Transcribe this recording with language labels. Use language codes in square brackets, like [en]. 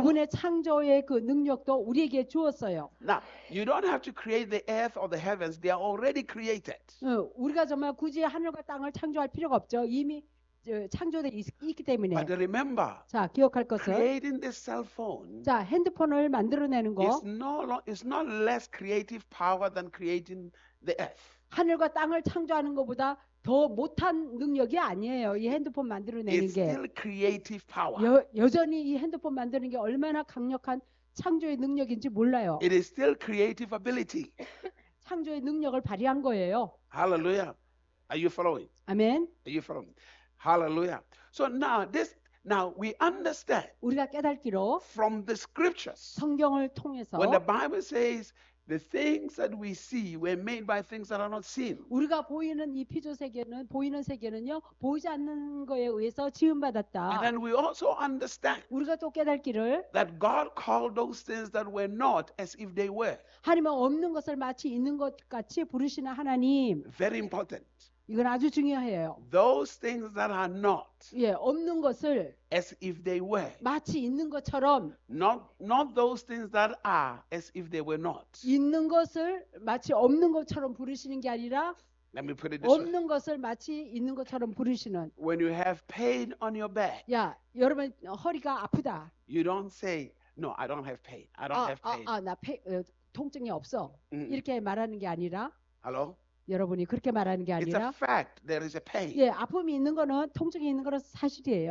[ko] 그분의 창조의 그 능력도 우리에게 주었어요. [en] Now, you don't have to create the earth or the heavens. They are already created. [ko] 우리가 정말 굳이 하늘과 땅을 창조할 필요가 없죠. 이미 창조되어 있기 때문에. [en] But remember, [ko] 자, 기억할 것은 [en] creating this cell phone [ko] 자, 핸드폰을 만들어내는 거 [en] is not less creative power than creating the earth. [ko] 하늘과 땅을 창조하는 것보다 더 못한 능력이 아니에요. 이 핸드폰 만들어내는 [en] It's [ko] 게 [en] still creative power. [ko] 여전히 이 핸드폰 만드는 게 얼마나 강력한 창조의 능력인지 몰라요. [en] It is still creative ability. [ko] 창조의 능력을 발휘한 거예요. [en] Hallelujah. Are you following? [ko] 아멘. [en] Are you following? Hallelujah. So now we understand [ko] 우리가 깨닫기로 [en] from the scriptures. [ko] 성경을 통해서 [en] When the Bible says the things that we see were made by things that are not seen. [ko] 우리가 보이는 이 피조 세계는 보이는 세계는요 보이지 않는 거에 의해서 [en] And [ko] 지음받았다. [en] then we also understand [ko] 우리가 또 깨닫기를 [en] that God called those things that were not as if they were. [ko] 하나님은 없는 것을 마치 있는 것 같이 부르시는 하나님. [en] Very important. [ko] 이건 아주 중요해요. [en] Those things that are not [ko] 예, 없는 것을 [en] as if they were. [ko] 마치 있는 것처럼 [en] Not those things that are as if they were not. [ko] 있는 것을 마치 없는 것처럼 부르시는 게 아니라 [en] Let me put it this way. [ko] 없는 것을 마치 있는 것처럼 부르시는. [en] When you have pain on your back, [ko] 야, 여러분 허리가 아프다. [en] you don't say, no, I don't have pain. I don't have pain. [ko] 나 통증이 없어. Mm. 이렇게 말하는 게 아니라 [en] Hello? [ko] 여러분이 그렇게 말하는 게 [en] It's a [ko] 아니라 [en] fact there is a pain. [ko] 예, 아픔이 있는 거는 통증이 있는 거는 사실이에요.